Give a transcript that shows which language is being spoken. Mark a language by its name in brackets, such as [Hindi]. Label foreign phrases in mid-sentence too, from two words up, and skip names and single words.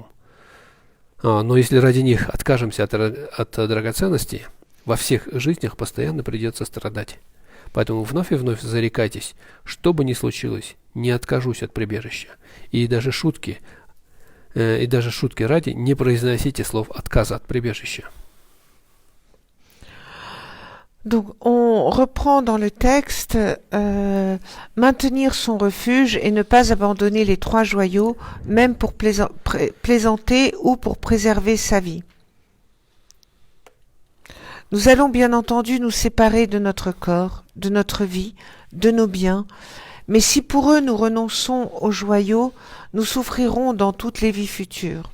[Russian] Но если ради них откажемся от драгоценностей, во всех жизнях постоянно придется страдать. Поэтому вновь и вновь зарекайтесь, что бы ни случилось, не откажусь от прибежища. И даже шутки ради не произносите слов отказа от прибежища. [French] Donc, on reprend dans le texte maintenir son refuge et ne pas abandonner les 3 joyaux, même pour plaisanter ou pour préserver sa vie. Nous allons bien entendu nous séparer de notre corps, de notre vie, de nos biens, mais si pour eux nous renonçons aux joyaux, nous souffrirons dans toutes les vies futures.